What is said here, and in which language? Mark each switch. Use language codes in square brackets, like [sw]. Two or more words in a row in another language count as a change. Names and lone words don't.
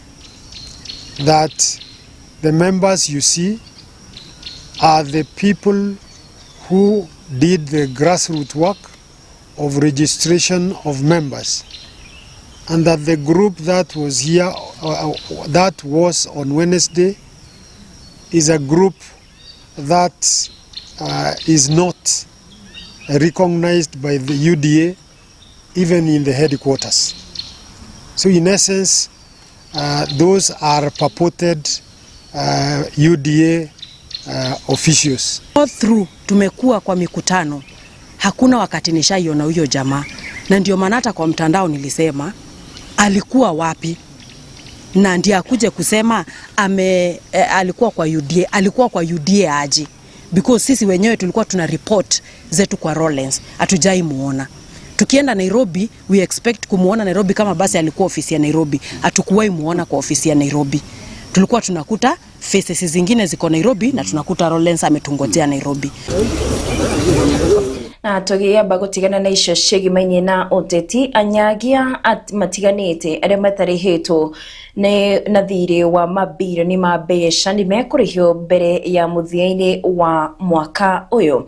[en] That the members you see are the people who did the grassroots work of registration of members, and that the group that was here, that was on Wednesday, is a group that is not recognized by the UDA even in the headquarters. So in essence, those are purported UDA officials. All through [sw] tumekuwa kwa mikutano, hakuna wakati nishaiona huyo jamaa, na ndio maana hata kwa mtandao nilisema alikuwa wapi, na ndiye akuje kusema alikuwa kwa UDA. Alikuwa kwa UDA aje? Because sisi wenyewe tulikuwa tuna report zetu kwa Lawrence, hatujai muona. Tukienda Nairobi, [en] we expect [sw] kumuona Nairobi kama basi alikuwa ofisi ya Nairobi. Hatukuwahi muona kwa ofisi ya Nairobi. Tulikuwa tunakuta faces zingine ziko Nairobi na tunakuta Lawrence ametungojea Nairobi. [ki] Na tũgĩamba gũtigana na icio ciĩgimaine na ũteti, anyagia matiganĩte arĩa matarĩhĩtwo na thirĩ wa mabirioni ma mbeca nĩ mekũrĩhio mbere ya mũthia-inĩ wa mwaka ũyũ.